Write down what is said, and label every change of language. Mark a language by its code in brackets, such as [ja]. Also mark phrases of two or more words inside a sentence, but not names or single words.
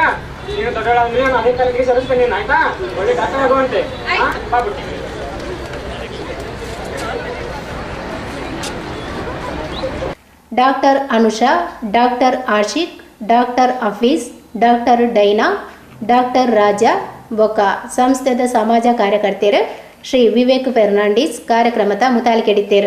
[kn] ನೀನು ದೊಡ್ಡ ನೀನು ಅದೇ ಕಾಲೇಜಿಗೆ ಸೇರಿಸ್ಬೇಕು ನೀನು, ಆಯ್ತಾ? ಒಳ್ಳೆ ಡಾಕ್ಟರ್ ಆಗುವಂತೆ. ಬಾಬಿಟ್ಟು [tcy] ಡಾಕ್ಟರ್ ಅನುಷಾ, ಡಾಕ್ಟರ್ ಆಶಿಕ್, ಡಾಕ್ಟರ್ ಹಫೀಜ್, ಡಾಕ್ಟರ್ ಡೈನಾ, ಡಾಕ್ಟರ್ ರಾಜಾ ಬೊಕ್ಕ ಸಂಸ್ಥೆದ ಸಮಾಜ ಕಾರ್ಯಕರ್ತೆಯರು ಶ್ರೀ ವಿವೇಕ್ ಫೆರ್ನಾಂಡಿಸ್ ಕಾರ್ಯಕ್ರಮದ ಮುತಾಲಿಕೆಡಿತ್ತೇರು.